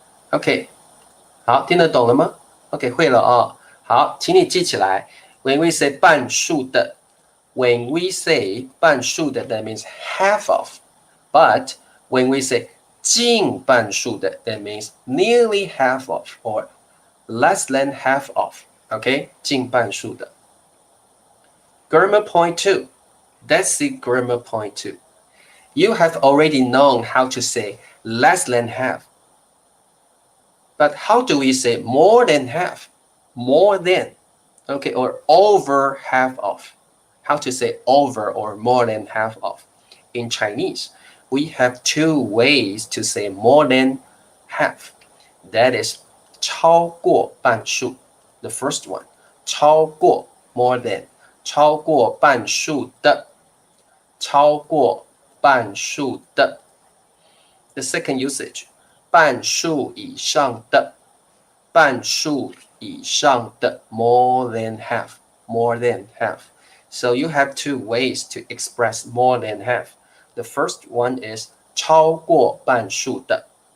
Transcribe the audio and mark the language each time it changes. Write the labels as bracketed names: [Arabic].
[Chinese] OK， 好，听得懂了吗 ？OK， 会了哦。 [English] 好，请你记起来 ，when we say 半数的 ，when we say 半数的 ，that means half of。But when we say 近半数的 that means nearly half of or less than half of. [Chinese] OK， 近半数的。 [English] Grammar point 2. Let's see grammar point 2. You have already known how to say less than half. But how do we say more than half? More than, okay, or over half of. How to say over or more than half of? In Chinese, we have two ways to say more than half. That is 超过半数 the first one. [Chinese] 超过 [English] more than [Chinese] 超过半数的超过半数的 [English] the second usage [Chinese] 半数以上的半数 [English] 以上的 more than half，more than half。So you have two ways to express more than half. The first one is 超过半数的。